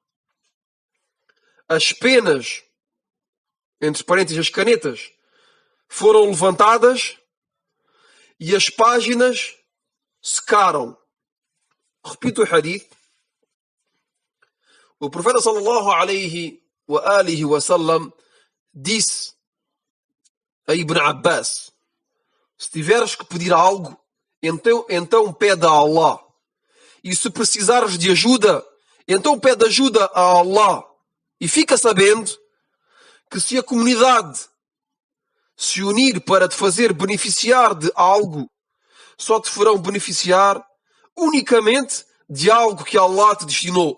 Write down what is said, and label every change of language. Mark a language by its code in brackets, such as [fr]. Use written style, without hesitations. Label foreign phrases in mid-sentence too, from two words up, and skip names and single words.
[pt] As penas, entre parênteses, as canetas, foram levantadas e as páginas secaram. Repito o hadith. O profeta [ar] صلى الله عليه وآله وسلم [pt] disse a Ibn Abbas: se tiveres que pedir algo, então pede a Allah. E se precisares de ajuda, então pede ajuda a Allah. E fica sabendo que se a comunidade se unir para te fazer beneficiar de algo, só te farão beneficiar unicamente de algo que Allah te destinou.